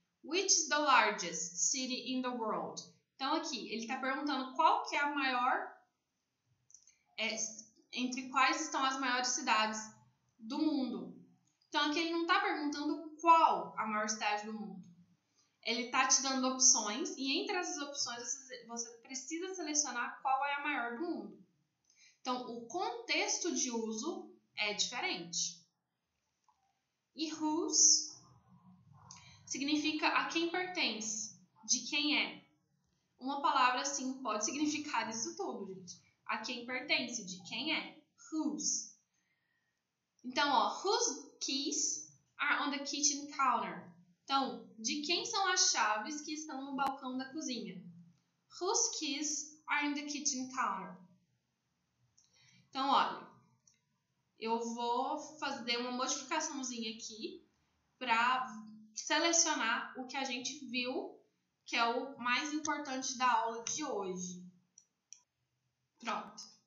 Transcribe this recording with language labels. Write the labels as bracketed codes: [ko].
[en] Which is the largest city in the world? [pt] Então aqui, ele está perguntando qual que é a maior, entre quais estão as maiores cidades do mundo. Então aqui ele não está perguntando qual a maior cidade do mundo. Ele está te dando opções e entre essas opções você precisa selecionar qual é a maior do mundo. Então o contexto de uso é diferente. E whose significa a quem pertence, de quem é. Uma palavra assim pode significar isso tudo, gente. A quem pertence, de quem é. [en] Whose. [pt] Então, ó, [en] whose keys are on the kitchen counter? [pt] Então, de quem são as chaves que estão no balcão da cozinha? [en] Whose keys are in the kitchen counter? [pt] Então, olha, eu vou fazer uma modificaçãozinha aqui para selecionar o que a gente viu, que é o mais importante da aula de hoje. Pronto.